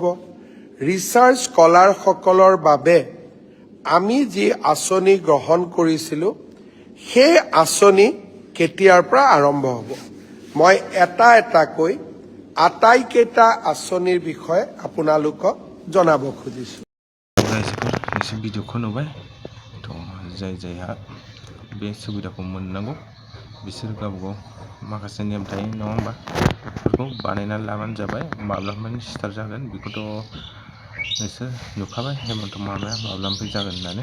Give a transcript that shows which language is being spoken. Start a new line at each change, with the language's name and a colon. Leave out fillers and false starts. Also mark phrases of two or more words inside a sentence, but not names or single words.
Assamese: ৰিচাৰ্চ স্কলাৰসকলৰ বাবে আমি যি আঁচনি গ্ৰহণ কৰিছিলোঁ সেই আঁচনি কেতিয়াৰ পৰা আৰম্ভ হ'ব। মই এটাকৈ আটাইকেইটা আঁচনিৰ বিষয়ে আপোনালোকক জনাব খুজিছোঁ।
Bodo: रायजोफोर नोंसोर भिडिअखौ नुबाय, थ' जायहा बे सुबिदाखौ मोननांगौ बिसोर गावबागाव माखासे नेम थायो नङा होमबा, बेफोरखौ बानायनानै लाबानो जाबाय। माब्लानिफ्राय स्टार्ट जागोन बेखौथ' नोंसोर नुखाबाय, हेमन्त मामाया माब्लानिफ्राय जागोन होननानै।